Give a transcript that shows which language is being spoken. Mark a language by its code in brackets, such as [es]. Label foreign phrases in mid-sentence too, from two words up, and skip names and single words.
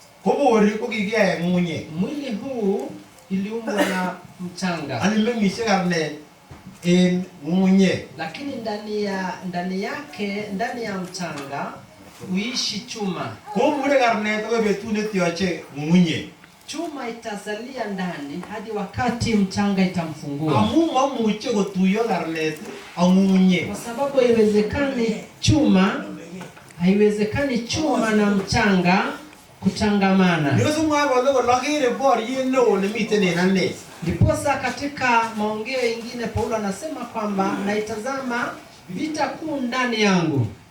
[sw] Mwili huu iliumbwa na mchanga. Lakini ndani yake, ndani ya mchanga uishi chuma. chuma itasalia ndani hadi wakati mchanga itamfungua. [kln] Amu mamuche kotuyo karnet angunye. [sw] Kwa sababu haiwezekani chuma na mchanga kutangamana. Ndiposa katika maongeo mengine Paulo anasema kwamba naitazama vita kuu ndani yangu.